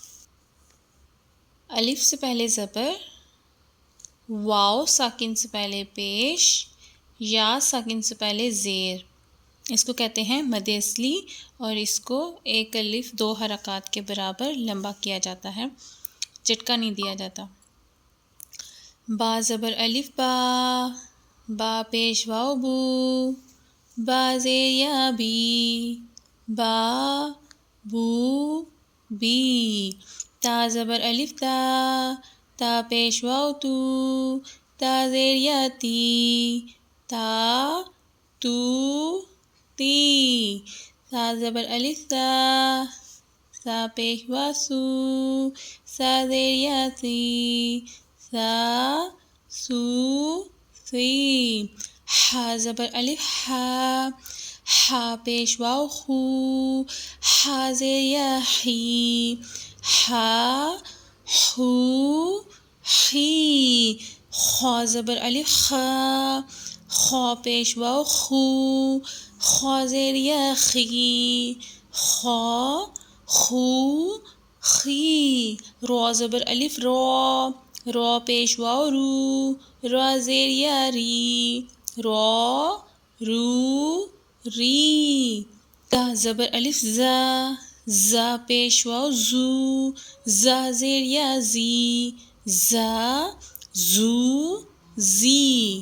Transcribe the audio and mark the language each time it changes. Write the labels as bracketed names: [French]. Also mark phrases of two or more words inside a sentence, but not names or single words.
[Urdu] الف سے پہلے زبر، واو ساکن سے پہلے پیش، یا ساکن سے پہلے زیر، اس کو کہتے ہیں مد اصلی، اور اس کو ایک الف 2 حرکات کے برابر لمبا کیا جاتا ہے، چٹکا نہیں دیا جاتا۔ با زبر الف با، با پیش واو بو، با زیر یا بی، با بو بی۔ تا زبر الف تا، تا پیش واو تو، تا زیر یا تی، تا تو تی۔ تا زبر الف تا، سا پیش وا سو، سا زیر یا سی، سا سو سی۔ حا زبر الف حا، حا پیش واو خو، حا زیر یا حی، حا حو حی۔ خا زبر الف خا، خا پیش واو خو، خا زیر یا خی، خا خو خی۔ را زبر الف را، را پیش واو رو، را زیر یا ری، را رو ری۔ زا زبر الف زا، زا پیش واو زو، زا زیر یا زی، زا زو زی۔